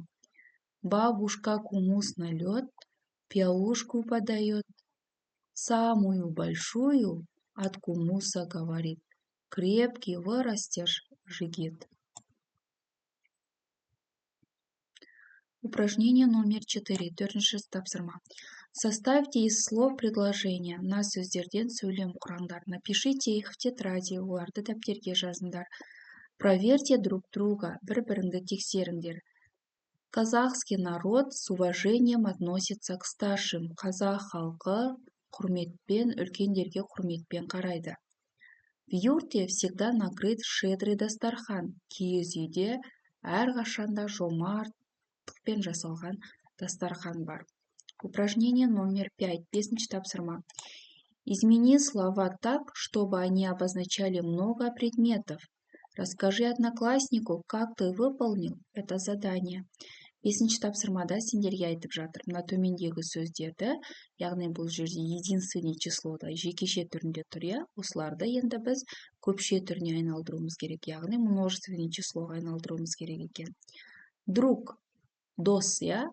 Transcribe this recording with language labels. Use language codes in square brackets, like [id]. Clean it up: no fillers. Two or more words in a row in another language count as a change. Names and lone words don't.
[ru] Бабушка кумус налет, пиалушку подает. Самую большую от кумуса говорит. Крепкий вырастешь, жигит. Упражнение номер 4. [kk] Төртінші тапсырма. [ru] Составьте из слов предложения. [kk] Мына сөздерден сөйлем құраңдар. [ru] Напишите их в тетради. [kk] Оларды дәптерге жазыңдар. [ru] Проверьте друг друга. [kk] Бір-біріңді тексеріңдер. [ru] Казахский народ с уважением относится к старшим. [kk] Қазақ халқы құрметпен, үлкендерге құрметпен қарайды. [ru] В юрте всегда накрыт щедрый дастархан. [kk] Киіз үйде әрқашанда жомарттықпен жасалған дастархан бар. [ru] Упражнение номер 5. [kk] Бесінші тапсырма. [ru] Измени слова так, чтобы они обозначали много предметов. Расскажи однокласснику, как ты выполнил это задание. [kk] Бесінші тапсырмада сендерге айтып жатыр. Мына төмендегі сөздерді, яғни бұл жерде [ru] единственный числода [kk] жекеше түрінде тұр, иә? Осыларды енді біз көпше түріне айналдыруымыз керек, яғни [ru] множественный числоға [kk] айналдыруымыз керек екен. Друг, дос, иә?